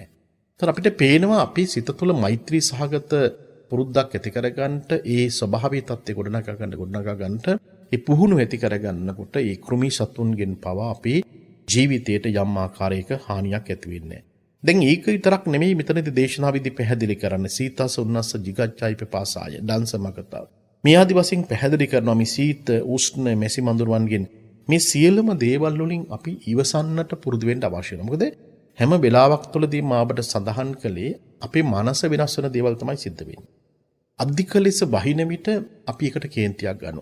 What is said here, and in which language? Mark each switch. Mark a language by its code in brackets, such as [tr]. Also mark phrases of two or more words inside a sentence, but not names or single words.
[si] ඒතර අපිට පේනවා අපි සිත තුළ මෛත්‍රී සහගත පුරුද්දක් ඇති කරගන්නට ඒ ස්වභාවී තත්ත්වය ගොඩනගා ගන්නට ඒ පුහුණු ඇති කරගන්නකොට ඒ කෘමි සතුන්ගෙන් පවා අපේ ජීවිතයට යම් ආකාරයක හානියක් ඇති වෙන්නේ නැහැ. දැන් ඒක විතරක් නෙමෙයි මෙතනදී දේශනාවේදී පැහැදිලි කරන්නේ [pi] සීතස උන්නස්ස jigacchai pipasaya දන්සමකතාව. [si] මේ ආදි වශයෙන් පැහැදිලි කරනවා මේ සීත උෂ්ණ මෙසි මඳුරුවන්ගෙන් මේ සියලුම දේවල් වලින් අපි ඉවසන්නට පුරුදු වෙන්න අවශ්‍ය වෙනවා. මොකද හැම වෙලාවක් තුළදී මාබට සඳහන් කළේ අපේ මනස වෙනස් වෙන දේවල් තමයි සිද්ධ වෙන්නේ. අධික ලෙස වහින විට අපි එකට කේන්තියක් ගන්නවා.